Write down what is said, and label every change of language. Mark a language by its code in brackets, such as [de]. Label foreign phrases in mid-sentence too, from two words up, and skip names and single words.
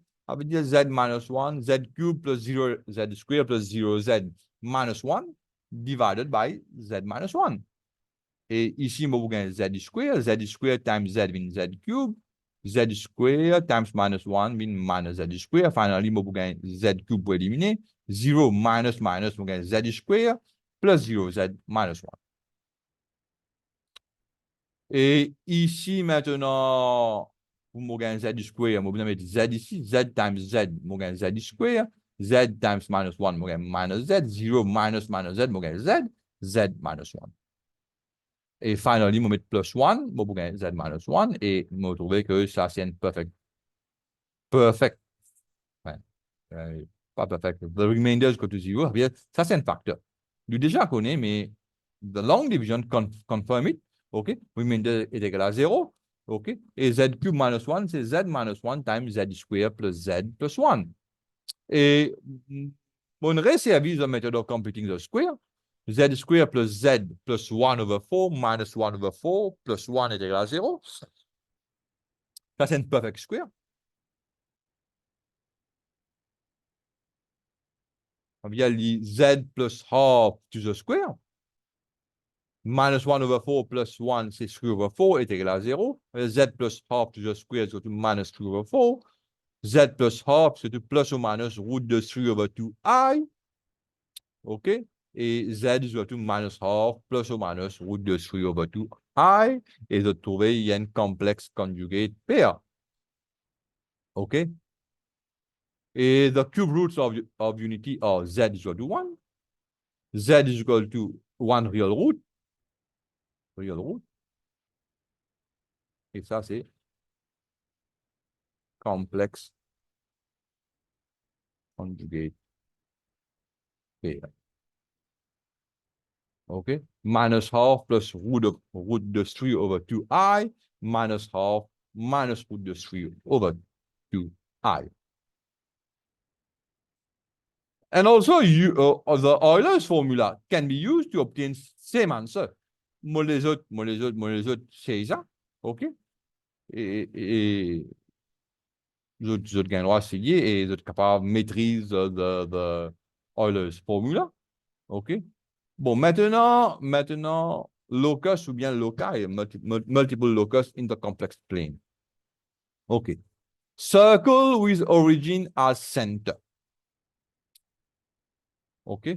[fr] Ça veut dire [en] z minus 1, z cube plus 0, z square plus 0, z minus 1 divided by z minus 1. [fr] Et ici, vous avez [en] z square times z means z cube, z square times minus 1 means minus z square. Finally, [fr] vous avez [en] z cube [fr] pour éliminer. [en] 0 minus minus, [fr] vous avez [en] z square plus 0, z minus 1. [fr] Et ici, maintenant, vous m'avez [en] z square, [fr] vous mettre z ici, [en] z times z, [fr] vous avez [en] z square, z times minus 1, [fr] vous avez [en] minus z, 0 minus minus z, [fr] vous avez [en] z, z minus 1. [fr] Et finally, vous mettez plus 1, vous avez [en] z minus 1, [fr] et vous trouvez que ça, c'est un perfect. Perfect. Ouais. Pas perfect. [en] The remainder is equal to 0. [fr] Ça, c'est un facteur. Nous déjà connaît, mais [en] the long division confirm it. [fr] OK? Remainder est égal à 0. OK? [en] Et z cube minus 1, c'est z minus 1 times z square plus z plus 1. [fr] Et on resservise la méthode [en] of computing the square. Z square plus z plus 1 over 4 minus 1 over 4 plus 1 [fr] est égal à 0. Ça, c'est un [en] perfect square. [fr] Il y a [en] z plus half to the square. Minus 1 over 4 plus 1, c'est 3 over 4 [fr] est égal à 0. [en] Z plus half to the square is equal to minus 3 over 4. Z plus half, [fr] c'est plus ou [en] minus root de 3 over 2i. OK? Et Z is equal to minus half plus ou minus root de 3 over 2i. [fr] Et de trouver, il y a une [en] complex conjugate pair. [fr] OK? [en] Et the cube roots of unity are Z is equal to 1. Z is equal to 1 real root. Real root. [fr] Et ça, c'est [en] complex conjugate pair. [fr] OK? [en] Minus half plus root de 3 over 2i minus half minus root de 3 over 2i. And also, the Euler's formula can be used to obtain same answer. [fr] Moi les autres, c'est ça. OK? Et les autres gagnent essayer et les autres capables de maîtriser [en] the Euler's formula. [fr] OK? Bon, maintenant, locus ou bien loci, [en] multiple locus in the complex plane. [fr] OK. [en] Circle with origin as center. OK.